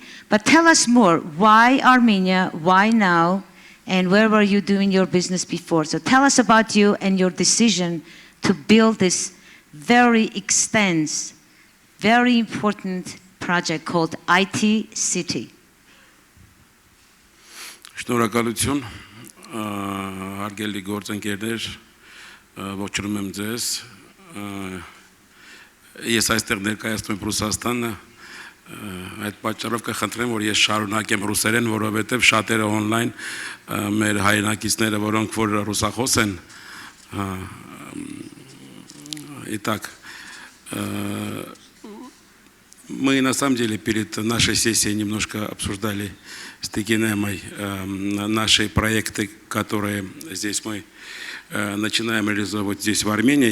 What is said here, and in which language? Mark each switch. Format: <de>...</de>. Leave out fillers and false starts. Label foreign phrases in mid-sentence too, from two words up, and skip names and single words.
<en>But tell us more. Why Armenia? Why now? And where were you doing your business before? So tell us about you and your decision to build this very extensive, very important project called IT City.</en> <hy>Շնորհակալություն, հարգելի գործընկերներ, ողջունում եմ ձեզ։ Ես այստեղ ներկայացնում եմ Ռուսաստանը, այդ պատճառով կխնդրեմ, որ ես շարունակեմ ռուսերեն, որովհետև շատերը on-line մեր հայրենակիցները, որոնք որ ռուսախոս են,</hy> <ru>итак, мы на самом деле перед нашей сессией немножко обсуждали с Тегинемой наши проекты, которые здесь мы начинаем реализовывать здесь в Армении.</ru>